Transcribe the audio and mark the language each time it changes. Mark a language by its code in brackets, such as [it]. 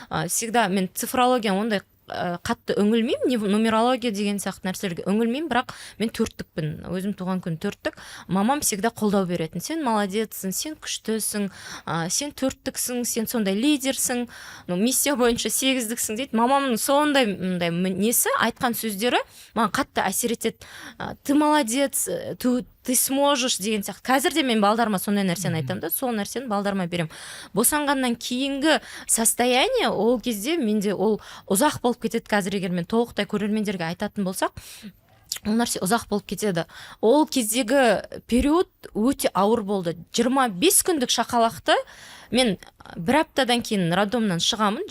[kk] Всегда мен цифрология ондай қатты үңілмеймін, нумерология деген сияқты нәрселерге үңілмеймін, бірақ мен төрттікпін. Өзім туған күн төрттік. Мамам всегда қолдау беретін. Сен молодецсің, сен күштісің, сен төрттіксің, сен сондай лидерсің, миссия бойынша 8-діксің дейді. Мамамның сондай несі, айтқан сөздері маған қатты әсер етеді. [ru] Ты молодец, ты сможешь [kk] деген сияқты. Қазір де мен балдарыма сондай нәрсені айтамын да, сол нәрсені балдарыма берем. Босанғаннан кейінгі состояние, ол кезде менде ол ұзақ болып кетеді. Қазір егер мен толықтай көрермендерге айтатын болсақ, ол нәрсе ұзақ болып кетеді. Ол кездегі период өте ауыр болды. 25 күндік шақалақты мен бір аптадан кейін роддомнан шығамын.